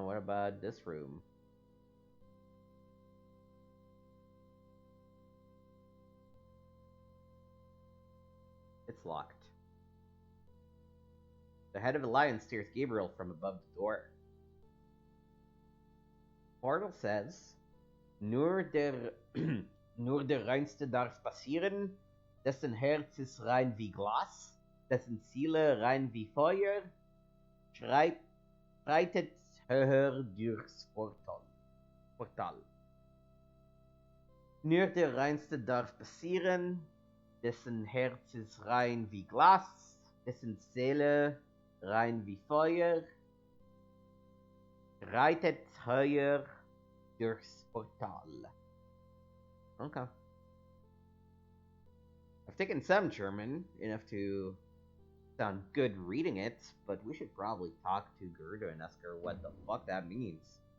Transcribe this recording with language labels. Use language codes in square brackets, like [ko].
[en] What about this room? It's locked. The head of the lion steers Gabriel from above the door. Portal says, [de] Nur der, nur der Reinste darf passieren, dessen Herz ist rein wie Glas, dessen Seele rein wie Feuer, schreitet höher durchs Portal. Nur der Reinste darf passieren, dessen Herz ist rein wie Glas, dessen Seele rein wie Feuer, reitet höher durchs Portal. [en] Okay. I've taken some German, enough to sound good reading it, but we should probably talk to Gerda and ask her what the fuck that means.